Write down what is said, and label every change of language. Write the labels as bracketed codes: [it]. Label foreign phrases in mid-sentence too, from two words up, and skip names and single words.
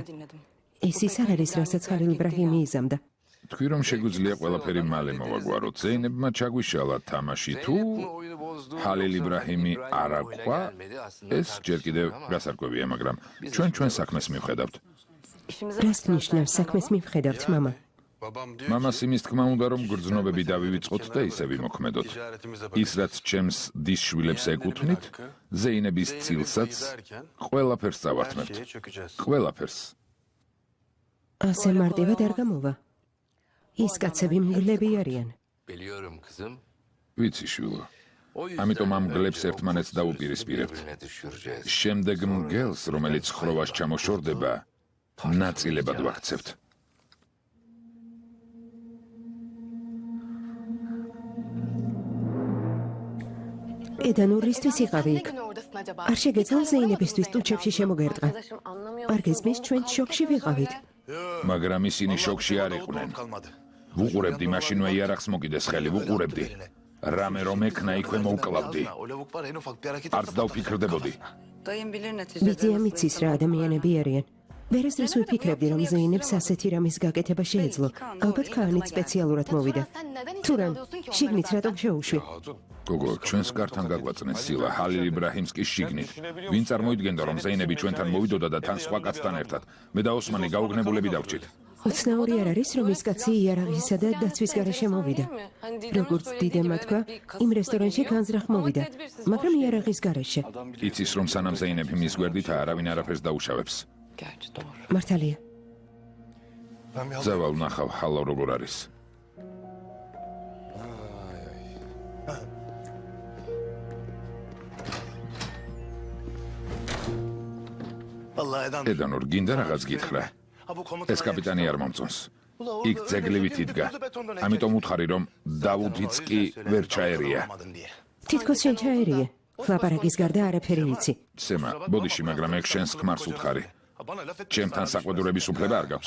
[ka] ეს ის არ არის, რასაც ჰალილ იბრაჰიმი იზამდა. თქვი რომ შეგვიძლია ყველაფერი მალე მოვაგვაროთ. ზეინებმა ჩაგვიშალა თამაში თუ ჰალილ იბრაჰიმი არ აყვა, ეს ჯერ კიდევ გასარკვევია, მაგრამ ჩვენ საქმეს მივხედავთ. რას ნიშნავს საქმეს მივხედავთ, მამა? [tr] Babam diyor [ka] მამას იმის თქმა უნდა რომ გრძნობები დავივიწყოთ და ისე ვიმოქმედოთ. ის რაც ჩემს დის შვილებს ეკუთვნით, ზეინების წილსაც ყველაფერს წავართმევთ. [tr] şeye çökeceğiz. [ka] ყველაფერს. ასე მარტივად არ გამოვა. ის კაცები მგლები არიან. [tr] Biliyorum kızım. [ka] ვიცი შვილო. [tr] O yüzden [ka] ამიტომ ამ გლებს [tr] önce [ka] ერთმანეთს [tr] o [ka] დაუპირისპირებთ. [tr] birbirine düşüreceğiz. [ka] შემდეგ მგელს, რომელიც ხროვას ჩამოშორდება, ნაწილებად ვაქცევთ. ედანურისთვის იყავი იქ. არ შეგეძლო ზეინებისთვის ტუჩებში შემოგერტყა. არ გესმის, ჩვენ შოქში ვიყავით. მაგრამ ისინი შოქში არ იყვნენ. [tr] kalmadı. [ka] ვუყურებდი მაშინვე იარაღს მოკიდეს ხელი, ვუყურებდი. რამე რომ ექნა იქვე მოვკლავდი. [tr] O lavuk var en ufak bir hareket [ka] არც დავფიქრდებოდი. [tr] Dayım bilir neticede. [ka] ბიძია მიცის რა ადამიანები არიან. ვერასდროს ვიფიქრებდი, რომ ზეინებს ასეთი რამის გაკეთება შეეძლო. ალბათ ქაანით სპეციალურად მოვიდა. თურან, შიგნით რატომ შეუშვი? გოგო, ჩვენს კართან გაგვაწნეს სილა, ჰალილ იბრაჰიმს კი შიგნით. ვინ წარმოიდგენდა რომ ზეინები ჩვენთან მოვიდოდა და თან სხვა კაცთან ერთად. მე და ოსმანი გაუგნებულები დავჭით. უცნაური არ არის, რომ ის კაცი იარაღისა და დაცვის გარეშე მოვიდა. როგორც დიდემმა თქვა, იმ რესტორანში განზრახ მოვიდა, მაგრამ იარაღის გარეშე. იცის რომ სანამ ზეინები მის გვერდით არავინ არაფერს დაუშავებს. [tr] Gerçi doğru. [ka] მართალია. [tr] Ben bir [ka] ზავალ ნახავ ჰალა როგორ არის. [tr] Vallahi Eden. [ka] ედანურ, გინდა რაღაც გითხრა. [tr] Ha bu komutan. [ka] ეს კაპიტანი არ მომწონს. იქ ძეგლივით იდგა. ამიტომ უთხარი რომ დავუდიც კი ვერ ჩაერია. თითქოს შენ ჩაერიე. ლაპარაკის გარდა არაფერი იცი. სემა, ბოდიში, მაგრამ ეგ შენს ქმარს უთხარი. [tr] Bana laf et. [ka] ჩემთან საყვედურების უფლება არ გაქვს.